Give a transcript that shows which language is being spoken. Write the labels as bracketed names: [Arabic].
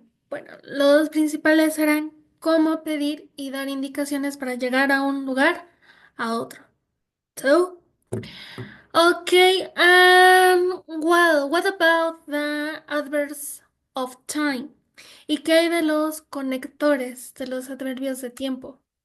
[Spanish] Bueno, los principales eran cómo pedir y dar indicaciones para llegar a un lugar a otro. [English] So, okay, well, what about the adverbs of time? [Spanish] ¿Y qué hay de los conectores, de los adverbios de tiempo?